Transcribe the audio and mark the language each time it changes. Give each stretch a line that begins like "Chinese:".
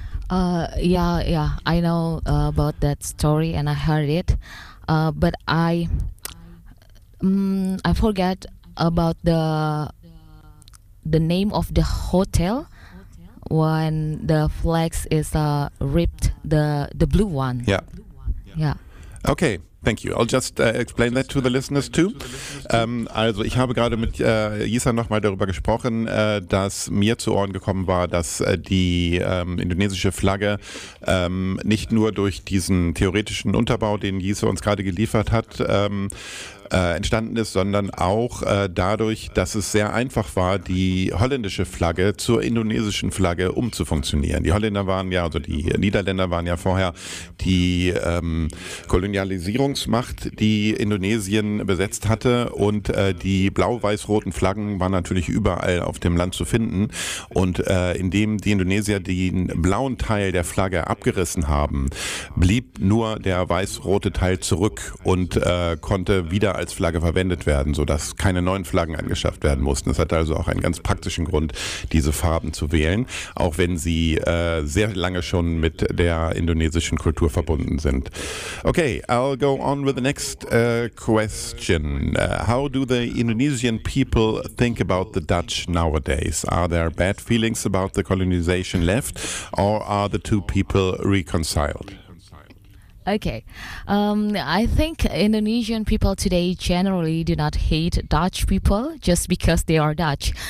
English: Yeah, I know about that story and I heard it, but I forget about the name of the hotel when the flags is ripped, the blue one. Yeah. Okay. Thank you. I'll just explain that to the listeners too.
German: Also ich habe gerade mit Yisa nochmal darüber gesprochen, dass mir zu Ohren gekommen war, dass die indonesische Flagge nicht nur durch diesen theoretischen Unterbau, den Yisa uns gerade geliefert hat, entstanden ist, sondern auch dadurch, dass es sehr einfach war, die holländische Flagge zur indonesischen Flagge umzufunktionieren. Die Holländer waren ja, also die Niederländer waren ja vorher die Kolonialisierung Besatzungsmacht, die Indonesien besetzt hatte, und die blau-weiß-roten Flaggen waren natürlich überall auf dem Land zu finden. Und indem die Indonesier den blauen Teil der Flagge abgerissen haben, blieb nur der weiß-rote Teil zurück und konnte wieder als Flagge verwendet werden, sodass keine neuen Flaggen angeschafft werden mussten. Das hatte also auch einen ganz praktischen Grund, diese Farben zu wählen, auch wenn sie sehr lange schon mit der indonesischen Kultur verbunden sind.
English: Okay, I'll go on with the next question. How do the Indonesian people think about the Dutch nowadays? Are there bad feelings about the colonization left, or are the two people reconciled? Okay, I think Indonesian people today generally do not hate Dutch people just because they are Dutch.